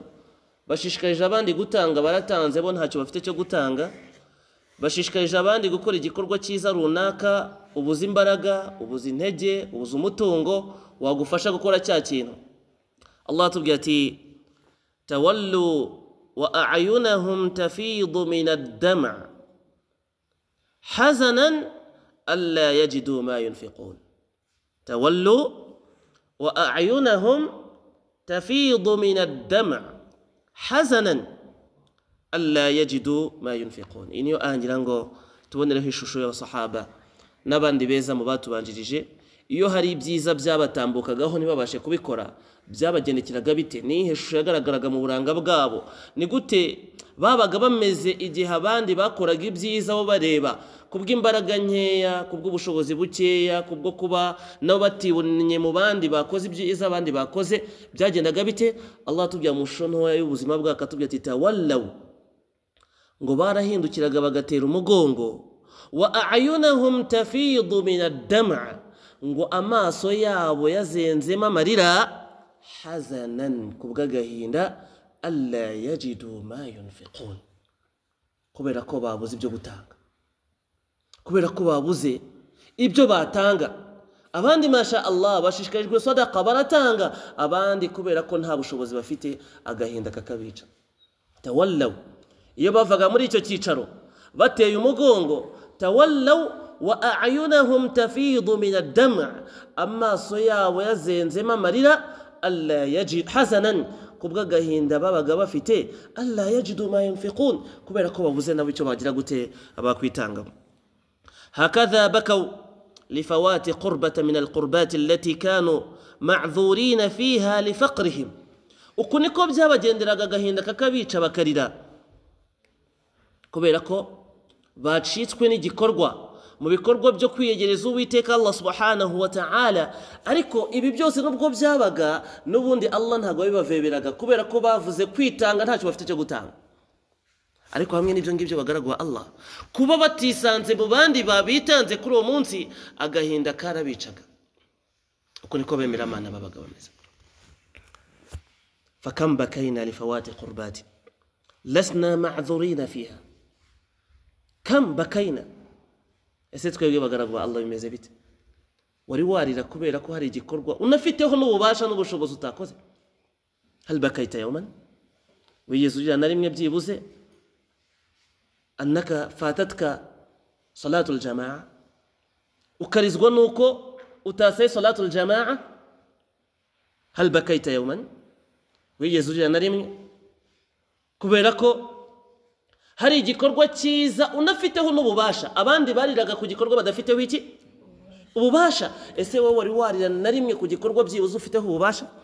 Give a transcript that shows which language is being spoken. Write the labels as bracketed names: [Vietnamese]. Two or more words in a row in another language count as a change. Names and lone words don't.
[Kinyarwanda] Bashishikarije abandi gutanga, baratanze bo ntacyo bafite cyo gutanga. Bashishikarije abandi gukora igikorwa cyiza runaka, ubuze imbaraga, ubuze intege, ubuze umutungo wagufasha gukora cya kintu. Allah atubwira ati [Arabic] تولوا وأعينهم تفيض من الدمع حزنا ألا يجدوا ما ينفقون. تولوا وأعينهم تفيض من الدمع حزنا ألا يجدوا ما ينفقون. [Kinyarwanda] Iniyo angira ngo tubonereho ishusho y'abasahaba n'abandi beza mu batubanjirije, iyo hari ibyiza byabatambukagaho ntibabashe kubikora, byabagendekeraga bite? Nihe shusho yagaragaraga mu buranga bwabo? Ni gute babaga bameze igihe abandi bakoraga ibyiza bo bareba kubw'imbaraga nkeya, kubw'ubushobozi bukeya, kubwo kuba nabo batibonye mu bandi bakoze ibyiza abandi bakoze? Byagendaga bite? Allah atubwira mu shusho ntoya y'ubuzima bwabo, akatubwira ati tawallaw, ngo barahindukiraga bagatera umugongo, [Arabic] وأعينهم تفيض من الدمع', [Kinyarwanda] ngo amaso yabo yazenzemo amarira, hazanan, kubw'agahinda, [Arabic] ألا يجدوا ما ينفقون, [Kinyarwanda] kubera ko babuze ibyo gutanga, kubera ko babuze ibyo batanga. Abandi [Arabic] ما شاء الله [Kinyarwanda] bashishikarijwe sadaqa baratanga, abandi kubera ko nta bushobozi bafite agahinda kakabica. Tawallaw, iyo bavaga muri icyo cyicaro bateye umugongo, [Arabic] تولوا وأعينهم تفيض من الدمع', [Kinyarwanda] amaso yabo yazenzemo amarira, [Arabic] ألا يجد حزنا, [Kinyarwanda] kubw'agahinda babaga bafite, [Arabic] ألا يجدوا ما ينفقون, [Kinyarwanda] kubera ko babuze nabo icyo bagira gute abakwitanga. [Arabic] هكذا بكوا لفوات قربة من القربات التي كانوا معذورين فيها لفقرهم. [Kinyarwanda] Uku niko byabagenderaga agahinda kakabica bakarira, kubera ko bacitswe n'igikorwa mu bikorwa byo kwiyegereza Uwiteka Allah [Arabic] سبحانه وتعالى. [Kinyarwanda] Ariko ibi byose nubwo byabaga, n'ubundi Allah ntabwo bibaveberaga, kubera ko bavuze kwitanga ntacyo bafite cyo gutanga. Ariko hamwe n'ibyo ngibyo bagaragwa Allah, kuba batisanze mu bandi babitanze kuri uwo munsi, agahinda karabicaga. Uko niko bemera Imana babaga bameze. [Arabic] فكم بكينا لفوات قربة لسنا معذورين فيها. كم بكينا [Kinyarwanda] ese twebwe bagaragwa Allah bimeze bite wari warira kubera ko hari igikorwa unafiteho n'ububasha n'ubushobozi utakoze [Arabic] هل بكيت يوما [Kinyarwanda] wiyezurira na rimwe byibuze [Arabic] أنك فاتتك صلاة الجماعة [Kinyarwanda] ukarizwa nuko utasay [Arabic] صلاة الجماعة هل بكيت يوما [Kinyarwanda] wiyezurira na rimwe kubera ko hari igikorwa cyiza unafiteho n'ububasha abandi bariraga ku gikorwa badafiteho iki ububasha ese wowe wari warira na rimwe ku gikorwa byibuze ufiteho ububasha